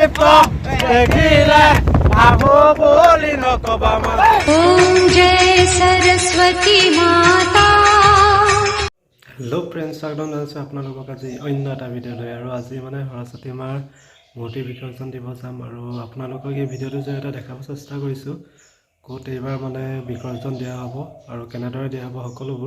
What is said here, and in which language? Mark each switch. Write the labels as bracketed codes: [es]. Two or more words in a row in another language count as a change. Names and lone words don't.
[as] ভক্ত দেখিলে ভাবো বুলি নকবা মানে। [hi] ओम जय सरस्वती माता। [en] hello friends, [as] স্বাগতম জনাইছোঁ আপোনালোকক আজি অন্য এটা ভিডিঅ' লৈ। আৰু আজি মানে সৰস্বতী মাৰ মূৰ্তি বিসৰ্জন দিব যাম আৰু আপোনালোকক এই ভিডিঅ'টোৰ জৰিয়তে দেখাব চেষ্টা কৰিছোঁ ক'ত এইবাৰ মানে বিসৰ্জন দিয়া হ'ব আৰু কেনেদৰে দিয়া হ'ব সকলোবোৰ।